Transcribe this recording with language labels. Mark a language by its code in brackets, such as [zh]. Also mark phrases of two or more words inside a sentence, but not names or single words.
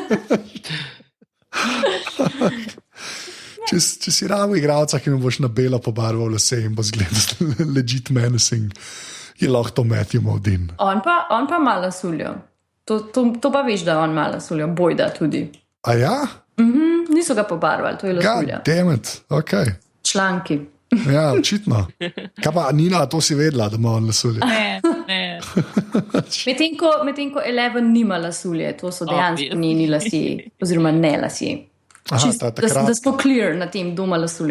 [sl] Če si rabo igralca, ki mi boš na belo pobarval lase in bo zgledal [en] legit menacing, [sl] je lahko to Matthew Modine. On pa malo suljo. To pa veš, da on malo suljo, bojda tudi. A ja? Niso ga pobarvali, to je lasulja. [en] God damn it, [sl] ok. Članki. Ja, očitno. Kaj pa, Nina, to si vedela, da ima on lasulje? Ne. Medtem ko Eleven nima lasulje, to so dejansko njeni lasje, oziroma ne lasje. Da smo clear na tem, doma lasulje.